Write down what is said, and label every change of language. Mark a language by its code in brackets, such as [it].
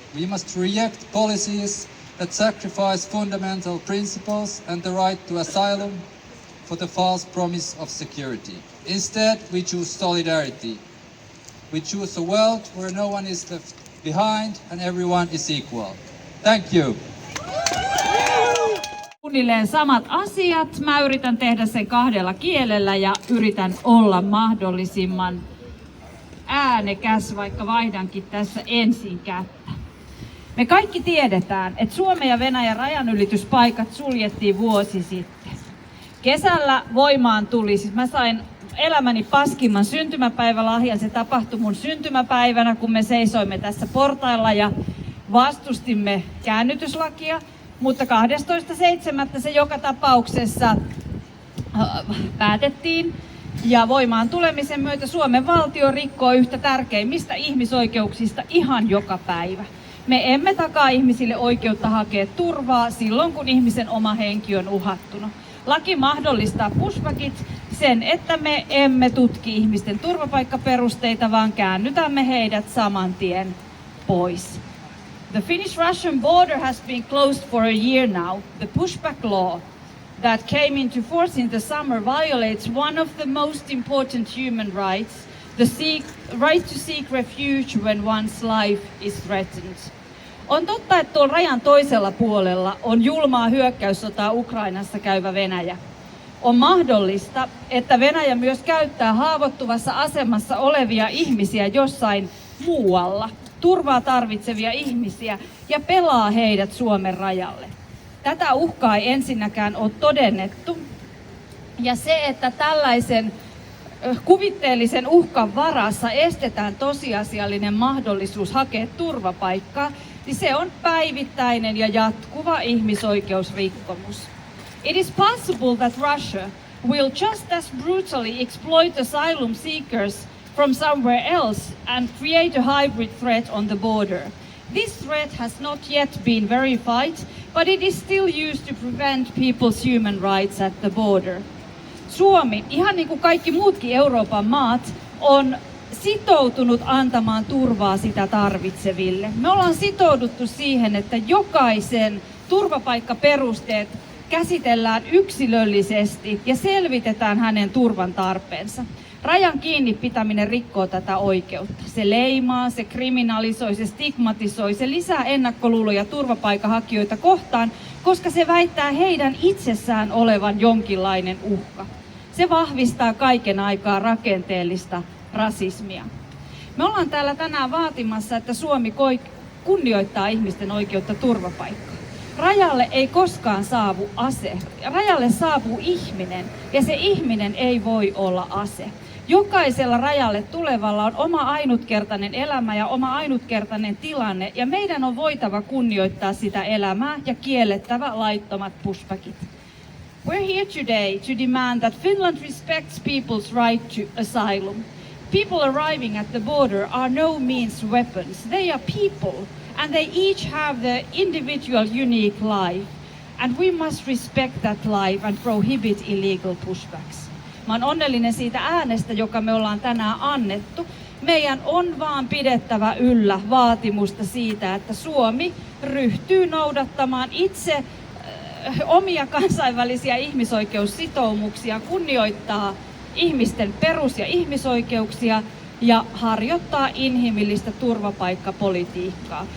[en] We must reject policies that sacrifice fundamental principles and the right to asylum for the false promise of security. Instead, we choose solidarity. We choose a world where no one is left behind and everyone is equal. Thank you. [fi] Suunnilleen samat asiat. Mä yritän tehdä sen 2 kielellä ja yritän olla mahdollisimman äänekäs, vaikka vaihdankin tässä ensin kättä. Me kaikki tiedetään, että Suomen ja Venäjän rajanylityspaikat suljettiin vuosi sitten. Kesällä voimaan tuli, siis mä sain elämäni paskimman syntymäpäivälahjan. Se tapahtui mun syntymäpäivänä, kun me seisoimme tässä portailla ja vastustimme käännytyslakia. Mutta 12.7. se joka tapauksessa päätettiin. Ja voimaan tulemisen myötä Suomen valtio rikkoo yhtä tärkeimmistä ihmisoikeuksista ihan joka päivä. Me emme takaa ihmisille oikeutta hakea turvaa silloin, kun ihmisen oma henki on uhattuna. Laki mahdollistaa pushbackit, sen, että me emme tutki ihmisten turvapaikkaperusteita, vaan käännytämme heidät saman tien pois. [en] The Finnish-Russian border has been closed for a year now. The pushback law that came into force in the summer violates one of the most important human rights, the right to seek refuge when one's life is threatened. [fi] On totta, että tuolla rajan toisella puolella on julmaa hyökkäyssotaa Ukrainassa käyvä Venäjä. On mahdollista, että Venäjä myös käyttää haavoittuvassa asemassa olevia ihmisiä jossain muualla, turvaa tarvitsevia ihmisiä ja pelaa heidät Suomen rajalle. Tätä uhkaa ei ensinnäkään ole todennettu. Ja se, että tällaisen kuvitteellisen uhkan varassa estetään tosiasiallinen mahdollisuus hakea turvapaikkaa, niin se on päivittäinen ja jatkuva ihmisoikeusrikkomus. [en] It is possible that Russia will just as brutally exploit asylum seekers from somewhere else and create a hybrid threat on the border. This threat has not yet been verified, but it is still used to prevent people's human rights at the border. [fi] Suomi, ihan niin kuin kaikki muutkin Euroopan maat, on sitoutunut antamaan turvaa sitä tarvitseville. Me ollaan sitouduttu siihen, että jokaisen turvapaikkaperusteet käsitellään yksilöllisesti ja selvitetään hänen turvan tarpeensa. Rajan kiinni pitäminen rikkoo tätä oikeutta. Se leimaa, se kriminalisoi, se stigmatisoi, se lisää ennakkoluuloja turvapaikanhakijoita kohtaan, koska se väittää heidän itsessään olevan jonkinlainen uhka. Se vahvistaa kaiken aikaa rakenteellista rasismia. Me ollaan täällä tänään vaatimassa, että Suomi kunnioittaa ihmisten oikeutta turvapaikkaan. Rajalle ei koskaan saavu ase. Rajalle saapuu ihminen, ja se ihminen ei voi olla ase. Jokaisella rajalle tulevalla on oma ainutkertainen elämä ja oma ainutkertainen tilanne, ja meidän on voitava kunnioittaa sitä elämää ja kiellettävä laittomat pushbackit. [en] We're here today to demand that Finland respects people's right to asylum. People arriving at the border are no means weapons. They are people, and they each have their individual unique life. And we must respect that life and prohibit illegal pushbacks. [fi] Mä oon onnellinen siitä äänestä, joka me ollaan tänään annettu. Meidän on vaan pidettävä yllä vaatimusta siitä, että Suomi ryhtyy noudattamaan itse omia kansainvälisiä ihmisoikeussitoumuksia, kunnioittaa ihmisten perus- ja ihmisoikeuksia ja harjoittaa inhimillistä turvapaikkapolitiikkaa.